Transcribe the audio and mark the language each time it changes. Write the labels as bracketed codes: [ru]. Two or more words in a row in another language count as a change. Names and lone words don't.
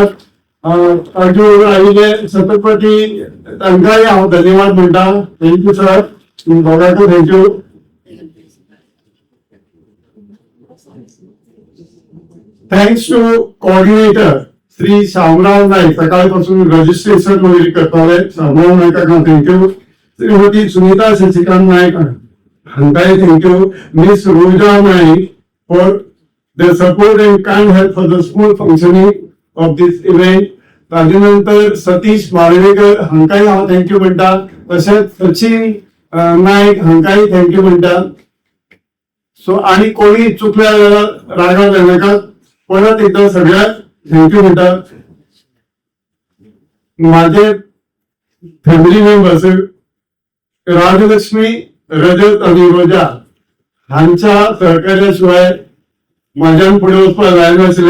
[kok] अर्जुन आयिल्ले छत्रपती तांकांय हांव धन्यवाद म्हणटा. [en] thank you sir, [kok] दोगांक थँक्यू. [en] thanks to coordinator [kok] श्री शामराव नाईक सकाळपासून रजिस्ट्रेशन वगैरे करताले. शामराव नाईकांक थँक्यू. श्रीमती सुनीता शशिकांत नाईक हांकांय थँक्यू. [en] Miss Roja Naik for the support and kind help for the smooth functioning of this event. [kok] ताजे सतीश माळवेकर हांकांय हांव थँक्यू म्हणटा. तशेंच सचिन नाईक हांकांय थँक्यू म्हणटा. सो आणि कोणी चुकल्या रागाव जायनाका परत एकदा सगळ्याक थँक्यू म्हणटा. माझे [en] family members [kok] राजलक्ष्मी, रजत आणि रोजा हांच्या सहकार्याशिवाय माझ्यान पुढे वचपाक जायनाशिल्ले.